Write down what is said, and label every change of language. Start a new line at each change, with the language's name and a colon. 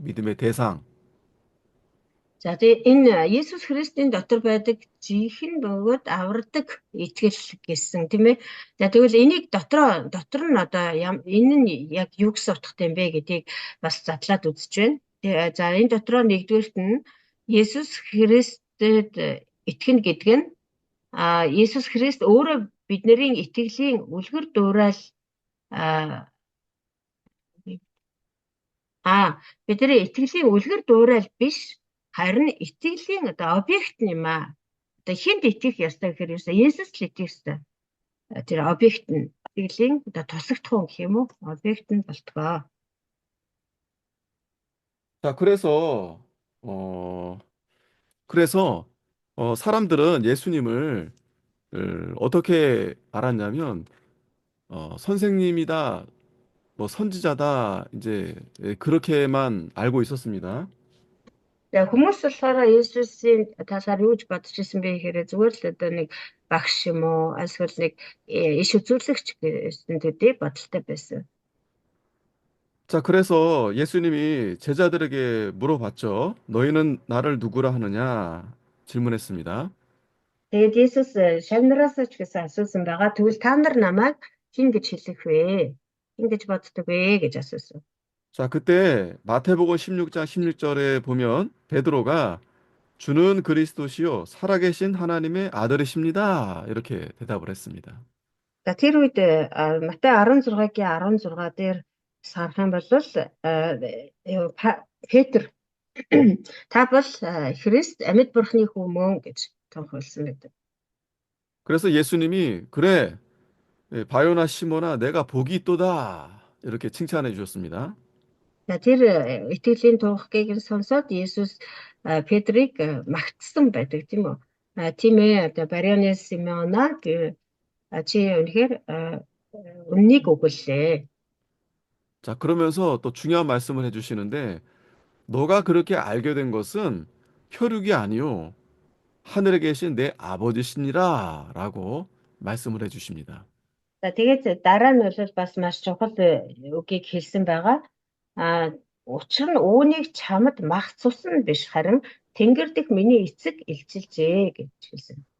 Korean: 믿음의 대상.
Mongolian: За тэгээ энэ Есүс Христийн дотор байдаг жинхэнэ бөгөөд авардаг итгэл гэсэн тийм ээ. За тэгвэл энийг дотор нь одоо энэ нь яг юу гэсэн утгатай юм бэ гэдгийг бас задлаад үзэж байна. За энэ дотроо нэгдүгээрт нь Есүс Христэд итгэнэ гэдэг нь Есүс Христ өөрөө бидний итгэлийн үлгэр дуурайл бидний итгэлийн үлгэр дуурайл биш харин итгэлийн одоо объект юм аа. Одоо хүнд итгэх ёстой гэхээр Есүс л итгэх ёстой. Тэр объект нь итгэлийн одоо тусагдах гэх юм уу? Объект нь болтгоо.
Korean: 자, 어, 사람들은 예수님을 어떻게 알았냐면, 선생님이다, 뭐 선지자다, 이제 그렇게만 알고 있었습니다.
Mongolian: За хүмүүс болохоор Есүсийн талаар юу гэж бодож ирсэн бэ гэхээр зүгээр л одоо нэг багш юм уу эсвэл нэг иш үзүүлэгч гэсэн төдий бодолтой байсан.
Korean: 자, 그래서 예수님이 제자들에게 물어봤죠. 너희는 나를 누구라 하느냐? 질문했습니다.
Mongolian: Тэгээд Есүс шавнараас ч гэсэн асуусан байгаа. Тэгвэл та нар намайг хэн гэж хэлэх вэ? Хэн гэж боддог вэ гэж асуусан.
Korean: 자, 그때 마태복음 16장 16절에 보면 베드로가 주는 그리스도시요 살아계신 하나님의 아들이십니다. 이렇게 대답을 했습니다.
Mongolian: За тэр үед Матай 16-гийн 16 дээр сарах юм бол Петр та бол Христ амьд бурхны хүү мөн гэж тунхагласан байдаг.
Korean: 그래서 예수님이 그래 바요나 시모나 내가 복이 있도다 이렇게 칭찬해 주셨습니다.
Mongolian: За тэр итгэлийн тунхагийг сонсоод Есүс Петрийг магтсан байдаг тийм үү? Тийм ээ одоо Барианес Симеона чи үнэхээр үннийг өгүүллээ.
Korean: 자, 그러면서 또 중요한 말씀을 해주시는데 너가 그렇게 알게 된 것은 혈육이 아니요 하늘에 계신 내 아버지시니라 라고 말씀을 해주십니다.
Mongolian: За тэгээд дараа нь бол бас маш чухал үгийг хэлсэн байгаа. Учир нь үүнийг чамд магцуулсан биш харин Тэнгэр дэх миний эцэг илчилжээ гэж хэлсэн.